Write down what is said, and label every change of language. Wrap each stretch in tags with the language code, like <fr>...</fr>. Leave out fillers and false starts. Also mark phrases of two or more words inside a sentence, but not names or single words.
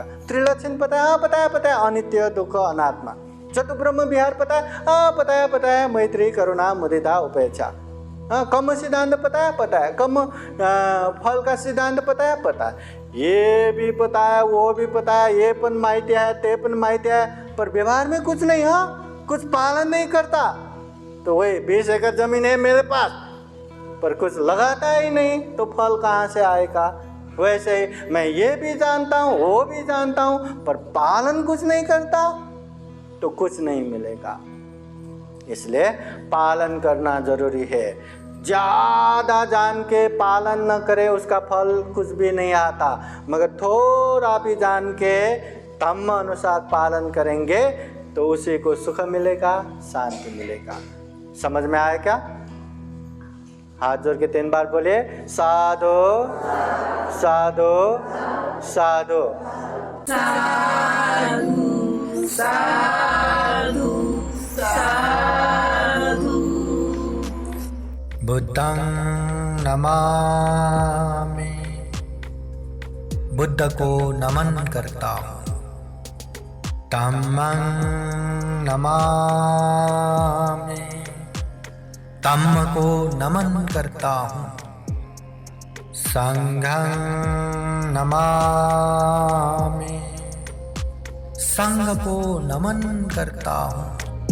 <hi>त्रिलक्षण पता है, अनित्य, दुख, अनात्मा। चतुर्ब्रह्म विहार पता है, मैत्री, करुणा, मुदिता, उपेक्षा। कर्म सिद्धांत पता है, कर्म फल का सिद्धांत पता है, ये भी पता है, वो भी पता है,</hi> <mr>ये पण माहिती है, ते पण माहिती है,</mr> <hi>पर व्यवहार में कुछ नहीं, कुछ पालन नहीं करता। तो वही 20 एकड़ जमीन है मेरे पास, पर कुछ लगाता ही नहीं, तो फल कहाँ से आएगा। वैसे ही मैं ये भी जानता हूँ, वो भी जानता हूँ, पर पालन कुछ नहीं करता तो कुछ नहीं मिलेगा। इसलिए पालन करना जरूरी है। ज़्यादा जान के पालन न करे उसका फल कुछ भी नहीं आता, मगर थोड़ा भी जान के धम्म अनुसार पालन करेंगे तो उसी को सुख मिलेगा, शांति मिलेगा। समझ में आया क्या? हाथ जोड़ के 3 बार बोलिए,</hi> <pi>साधु साधु साधु साधु साधु साधु। बुद्धं नमामि,</pi> <hi>बुद्ध को नमन करता हूँ।</hi> <pi>धम्मं नमामि,</pi> <hi>धम्म को नमन करता हूँ।</hi> <pi>संघं नमामि,</pi> <hi>संघ को नमन करता हूँ।</hi>